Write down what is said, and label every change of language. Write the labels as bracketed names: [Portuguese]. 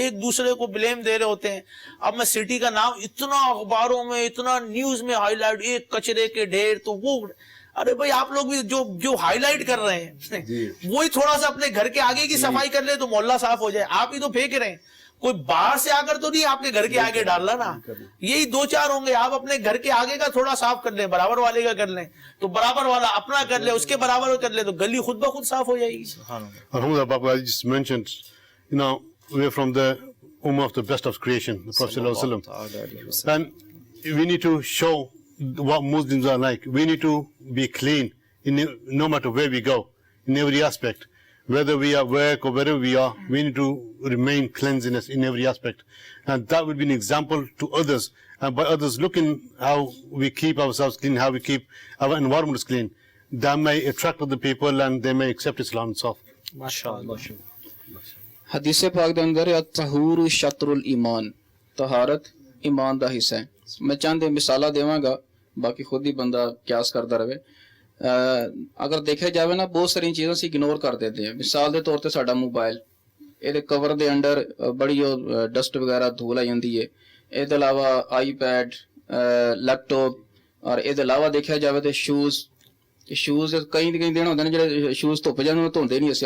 [Urdu] ایک دوسرے کو بلیم دے رہے ہوتے ہیں. اب میں سٹی کا نام اتنا اخباروں میں اتنا نیوز میں ہائی لائٹ، ایک کچرے کے ڈھیر، تو وہ ارے بھائی آپ لوگ بھی جو ہائی لائٹ کر رہے ہیں وہی تھوڑا سا اپنے گھر کے آگے کی صفائی کر لے تو محلہ صاف ہو جائے. آپ ہی تو پھینک رہے ہیں، کوئی باہر سے آ کر تو نہیں آپ کے گھر کے آگے ڈالنا نا. یہی دو چار ہوں گے، آپ اپنے گھر کے آگے کا تھوڑا صاف کر لیں، برابر والے کا کر لیں تو برابر والا اپنا کر لے، اس کے برابر کر لے تو گلی خود بخود صاف ہو جائے گی. [English] Alhamdulillah, Papa, I just mentioned, you know, we're from the ummah of the best of creation, the Prophet Sallallahu Alaihi Wasallam. And we need to show what Muslims are like. We need to be clean no matter where we go, in every aspect. Whether we are work or wherever we are, we need to remain cleanliness in every aspect. And that would be an example to others. And by others looking how we keep ourselves clean, how we keep our environment clean, that may attract other people and they may accept Islam itself. [Urdu] ماشاءاللہ. [Punjabi] حدیث پاک دے اندر الطہور شطر الایمان، طہارت ایمان دا حصہ ہے. میں چند مثالاں دیواں گا، باقی خود ہی بندہ قیاس کرتا رہے. اگر دیکھا جاوے نا بہت ساری چیزاں سے اگنور کر دیتے ہیں. مثال دے طور تے ساڈا موبائل، یہ کور دے انڈر بڑی ڈسٹ وغیرہ دھول آئی جاندی ہے. یہ علاوہ آئی پیڈ، لیپ ٹاپ، اور یہ علاوہ دیکھا جاوے تو شوز کئی دن ہوتے ہیں جڑے شوز دھوپ جانے دھوندے نہیں اسی.